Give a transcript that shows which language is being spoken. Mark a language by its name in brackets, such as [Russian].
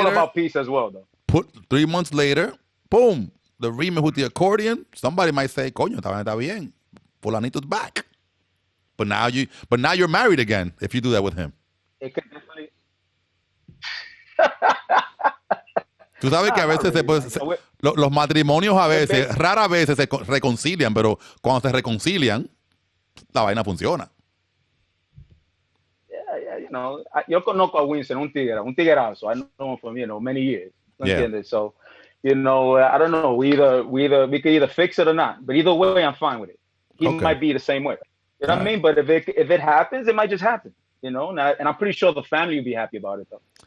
[English] I'm all about peace as well, though. Put 3 months later, boom, the remix with the accordion. Somebody might say, [Spanish] "Coño, está bien. [English] Fulanito's back." But now you're married again if you do that with him. It could definitely. [Spanish] Tú sabes que a veces los matrimonios rara veces se reconcilian, pero cuando se reconcilian, la vaina funciona. Yeah, yo conozco a Winston, un tiguerazo. [English] I know him from, many years. Yeah. So, I don't know. We could either fix it or not. But either way, I'm fine with it. He might be the same way. You know what I mean? But if it happens, it might just happen. And I'm pretty sure the family will be happy about it, though.